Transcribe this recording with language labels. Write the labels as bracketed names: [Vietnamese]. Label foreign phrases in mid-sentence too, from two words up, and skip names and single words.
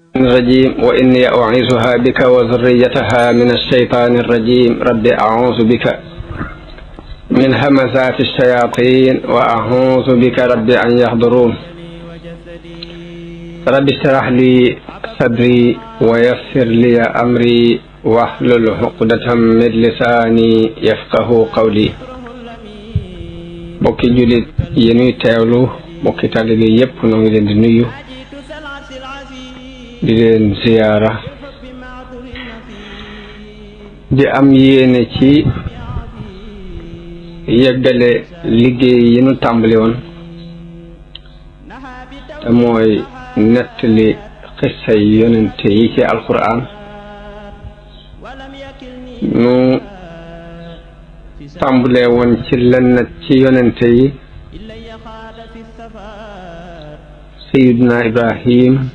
[Arabic] الرجيم وإني أعيذها بك وذريتها من الشيطان الرجيم رب أعوذ بك من همزات الشياطين وأعوذ بك رب أن يحضرون رب اشرح لي صدري ويسر لي أمري واحلل عقدة من لساني يفقه قولي [Wolof] bokki julit yi ñuy teewlu bokki taalibe yépp noo ngi leen di nuyu di leen ziyaara di am yéene ci yeggale liggéey yi ñu tàmbali woon te mooy nettali xissay yonente yi ci alquran nu tàmbalee woon ci lenn ci yonente yi sayiduna ibrahim